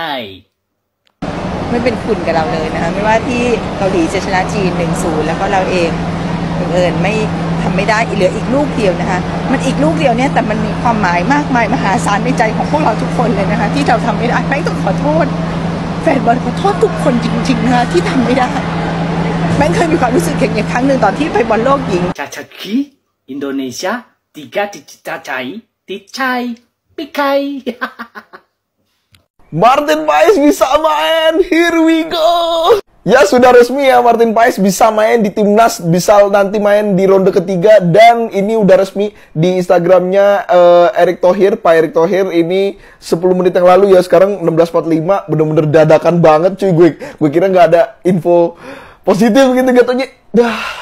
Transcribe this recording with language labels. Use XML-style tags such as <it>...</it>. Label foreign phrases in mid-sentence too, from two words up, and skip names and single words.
<th>ไม่เป็นคุณกับเราเลยนะคะไม่ว่าที่เกาหลีจะชนะจีน 1-0 แล้วก็เราเองบังเอิญไม่ทำไม่ได้เหลืออีกลูกเดียวนะคะมันอีกลูกเดียวเนี่ยแต่มันมีความหมายมากมายมหาศาลในใจของพวกเราทุกคนเลยนะคะที่เราทำไม่ได้แม่งต้องขอโทษแฟนบอลขอโทษทุกคนจริงๆนะคะที่ทำไม่ได้แม่งเคยมีความรู้สึกอย่างนี้ครั้งหนึ่งตอนที่ไปบอลโลกหญิง Cacaki Indonesia 3 dicacai dicai pikai</th> <id>Martin Paes bisa main,</id> <en>here we go.</en> <id>Ya sudah resmi ya Martin Paes bisa main di timnas, bisa nanti main di ronde ketiga dan ini udah resmi di Instagramnya Erick Thohir, Pak Erick Thohir ini 10 menit yang lalu ya sekarang 16.45 bener-bener dadakan banget cuy gue kira nggak ada info positif gitu katanya dah.</id>